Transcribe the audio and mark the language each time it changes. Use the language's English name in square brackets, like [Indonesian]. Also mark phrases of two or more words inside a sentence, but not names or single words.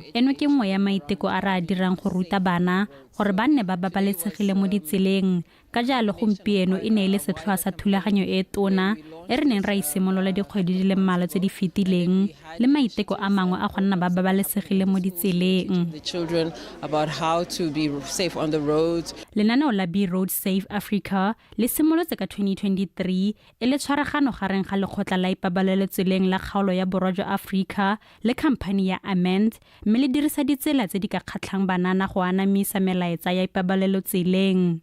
[Tswana] Eno ke nngwe ya maiteko a re a dirang go ruta bana gore ba nne ba babalesegile mo ditseleng. Ka jalo gompieno e ne e le setlhoa sa thulaganyo e tona e re neng ra isimolola dikgwedi di le mmalwa tse di fetileng le maiteko a mangwe a go nna ba babalesegile mo ditseleng. [English] the children about how to be safe on the roads. [Tswana] Lenaneo la Be Road Safe Africa le simolotse ka 2023 e le tshwaragano gareng ga lekgotla la ipabalelo tseleng la kgaolo ya borwa jwa Africa le khamphani ya Amend, mme le dirisa ditsela tse di ka kgatlhang banana go anamisa melaetsa ya ipabalelo tseleng.